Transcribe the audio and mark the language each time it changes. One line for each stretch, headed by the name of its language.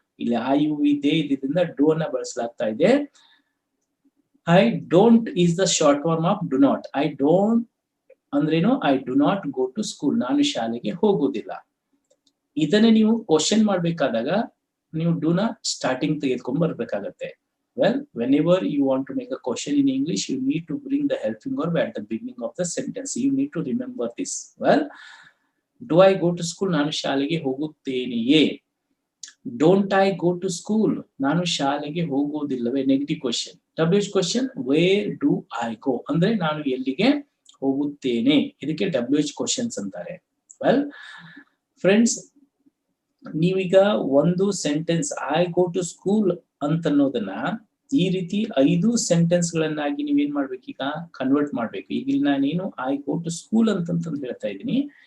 Kannada: ಇಲ್ಲಿ I you ಇದೆ, ಇದರಿಂದ ಡೂ ಅನ್ನ ಬಳಸಲಾಗ್ತಾ ಇದೆ.
English: I don't is the short form of do not.
Kannada: I don't ಅಂದ್ರೇನು?
English: I do not go to school,
Kannada: ನಾನು ಶಾಲೆಗೆ ಹೋಗುವುದಿಲ್ಲ. ಇದನ್ನೇ ನೀವು ಕ್ವಶನ್ ಮಾಡ್ಬೇಕಾದಾಗ ನೀವು ಡೂ ನ ಸ್ಟಾರ್ಟಿಂಗ್ ತೆಗೆದುಕೊಂಡು ಬರ್ಬೇಕಾಗತ್ತೆ.
English: Well, whenever you want to make a question in English, you need to bring the helping verb at the beginning of the sentence. You need to remember this. Well, do I go to school?
Kannada: ನಾನು ಶಾಲೆಗೆ ಹೋಗುತ್ತೇನೆಯೇ.
English: Don't I go to school?
Kannada: ನಾನು ಶಾಲೆಗೆ ಹೋಗುವುದಿಲ್ಲವೇ. Negative question.
English: WH question, where do I go?
Kannada: ಅಂದ್ರೆ ನಾನು ಎಲ್ಲಿಗೆ ಹೋಗುತ್ತೇನೆ. ಇದಕ್ಕೆ WH questions ಅಂತಾರೆ. ವೆಲ್ ಫ್ರೆಂಡ್ಸ್, ನೀವೀಗ ಒಂದು sentence I go to school ಅಂತನ್ನೋದನ್ನ ಈ ರೀತಿ 5 ಸೆಂಟೆನ್ಸ್ ಗಳನ್ನಾಗಿ ನೀವೇನ್ ಮಾಡ್ಬೇಕೀಗ? ಕನ್ವರ್ಟ್ ಮಾಡ್ಬೇಕು. ಈಗ ಇಲ್ಲಿ ನಾನೇನು
English: I go to school
Kannada: ಅಂತಂತ ಹೇಳ್ತಾ ಇದ್ದೀನಿ.